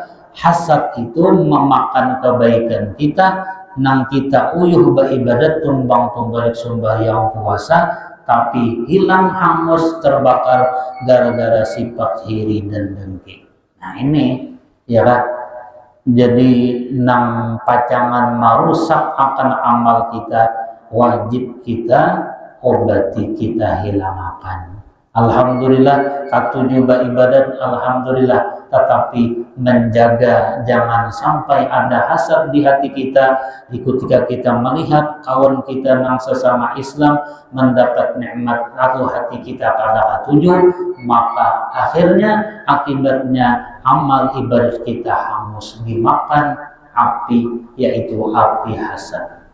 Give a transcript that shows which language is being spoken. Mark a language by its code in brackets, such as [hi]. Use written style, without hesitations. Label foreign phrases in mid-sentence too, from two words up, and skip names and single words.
[id] Hasad itu memakan kebaikan kita, [bjn] nang kita uyuh [id] beribadat [bjn] tumbang tumbalik [id] sembahyang puasa, tapi hilang hangus terbakar gara-gara sifat iri dan dengki. Nah ini ya kan, jadi [bjn] nang pacangan [id] merusak akan amal kita, wajib kita obati, kita hilangkan. Alhamdulillah katujuh ibadat, alhamdulillah, tetapi menjaga jangan sampai ada hasad di hati kita ketika kita melihat kawan kita yang sesama Islam mendapat nikmat atau hati kita pada katujuh, maka akhirnya akibatnya amal ibadat kita hangus dimakan api, yaitu api hasad.